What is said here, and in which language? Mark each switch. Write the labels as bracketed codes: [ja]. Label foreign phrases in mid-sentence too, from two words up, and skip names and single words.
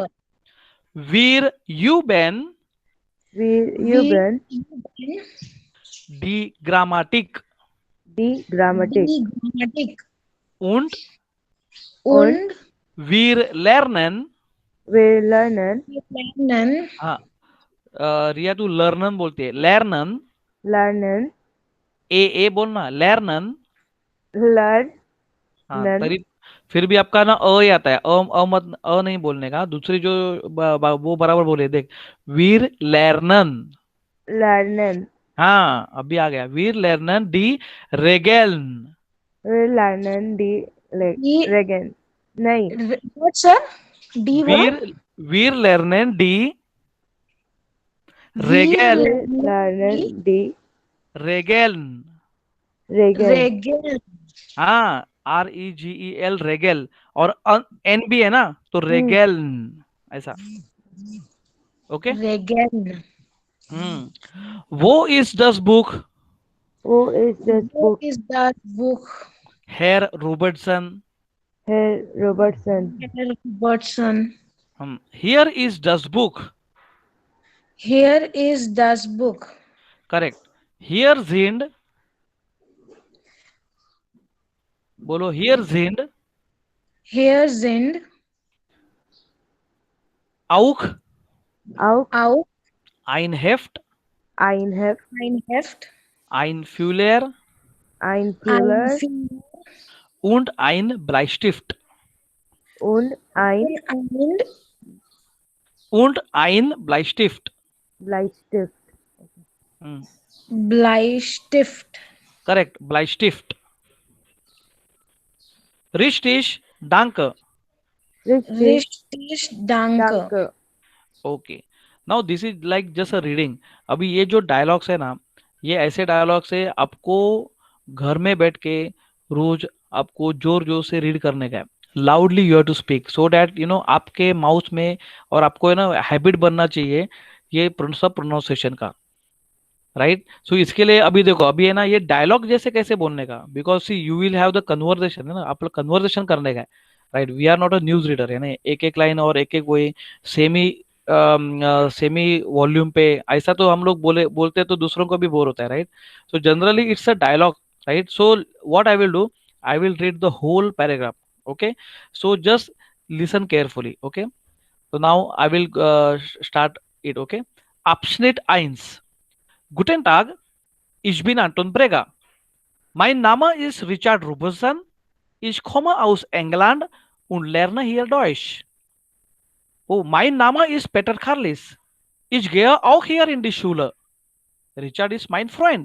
[de] Wir üben Wir Wir üben üben die Grammatik die Grammatik. die Grammatik. und Und wir lernen Wir lernen [hi] हाँ रिया तू लर्नन बोलती है, लर्नन, [de] lernen [hi] ए बोलना, लर्नन। [en] learn [hi] हाँ [en] Learn. [hi] तरी फिर भी आपका ना अ ही आता है, अ मत, अ नहीं बोलने का, दूसरी जो वो बराबर बोले देख, [de] wir lernen. lernen. हाँ अभी आ गया, wir lernen die Regeln. Wir lernen die die Regeln. [hi] नहीं [en] what sir? Die बोला? [de] Wir wir lernen die Wir रेगेल, wir lernen die रेगेल्न। Regeln. Regeln. [hi] हाँ REGEL रेगेल, और एन भी है ना तो रेगेल्न, ऐसा। ओके [de] Regeln. Wo ist das Buch Wo ist das Wo Buch? ist das Buch? हेर रॉबर्टसन। Herr Robertson. Herr Robertson. Hier ist das Buch, Here is das Buch. [hi] करेक्ट। [de] hier sind, [hi] बोलो [de] hier sind Here sind auch Auch ein Heft, ein Heft, ein Heft, ein Füller ein ein Füller Finger und ein Bleistift. und ein Und ein Bleistift. Bleistift. Bleistift. Correct, Bleistift. Richtig, danke. Richtig, Richtig, danke. danke. [en] Okay. Now this is like just a reading. [hi] अभी ये जो डायलॉग्स है ना, ये ऐसे डायलॉग्स है आपको घर में बैठ के रोज आपको जोर जोर से रीड करने का है। [en] loudly you have to speak so that you know [hi] आपके माउथ में, और आपको है ना हैबिट बनना चाहिए ये सब प्रोनाउंसिएशन का, राइट। सो इसके लिए अभी देखो, अभी है ना ये डायलॉग जैसे कैसे बोलने का, [en] because see you will have the conversation, [hi] है ना, आप लोग कन्वर्सेशन करने का है, राइट। [en] we are not a news reader, [hi] है ना, एक एक लाइन और एक एक वही सेमी सेमी वॉल्यूम पे ऐसा तो हम लोग बोलते तो दूसरों को भी बोर होता है, राइट। [en] So generally it's a dialogue, राइट। So what I will do, I will read the whole paragraph, okay, so just listen carefully, okay. So now I will start it, okay. [de] Abschnitt 1. Guten Tag, ich bin Anton Brega. Mein Name ist Richard Robertson. Ich komme aus England und lerne hier Deutsch. Oh, mein Name ist Peter Carlis. Ich gehe auch hier in die Schule. Richard ist mein Freund.